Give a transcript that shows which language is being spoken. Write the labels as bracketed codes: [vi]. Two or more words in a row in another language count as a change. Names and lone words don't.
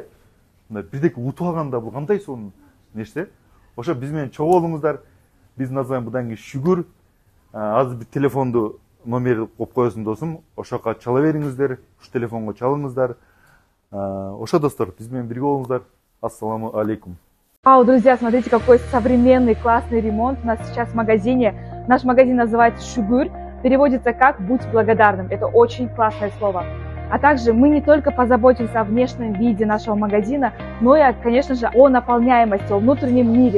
[ky] Мындай бирдеке утуп алганда бул кандай сонун нерсе. Ошо биз менен чогуу болуңуздар. Биз назардан будан кийин шүгүр. Азыр бир телефонду номер коюп коесун досум. Ошоко чала бериңиздер, ушу телефонго чалыңыздар. Ошо достор, биз менен бирге болуңуздар. [ar] السلام عليكم. [ru] Вау, друзья, смотрите, какой современный, классный ремонт у нас сейчас в магазине. Наш магазин называется «Шугур». Переводится как «Будь благодарным». Это очень классное слово. А также мы не только позаботимся о внешнем виде нашего магазина, но и, конечно же, о наполняемости, о внутреннем мире.